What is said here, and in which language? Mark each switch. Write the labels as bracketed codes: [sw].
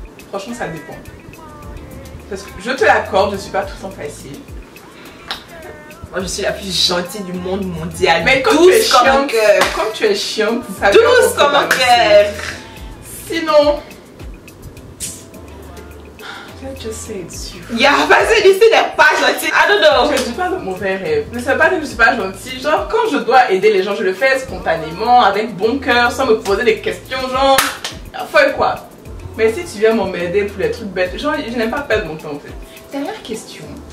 [fr] Franchement ça dépend. Parce que je te l'accorde, je suis pas tout le temps facile. Moi je suis la plus gentille du monde mondial. Mais comme tu es chiante, comme tu es chiante, ça douce comme un cœur. [en] Sinon, let's just say it's you. [fr] Yeah, parce que Lucie n'est pas gentille. [en] I don't know. [fr] Je ne suis pas de mauvais rêve. Mais ça veut pas dire que je suis pas gentille. Genre quand je dois aider les gens, je le fais spontanément, avec bon cœur, sans me poser des questions genre, faut quoi. Mais si tu viens m'aider pour les trucs bêtes, genre je n'aime pas perdre mon temps en fait. Dernière question.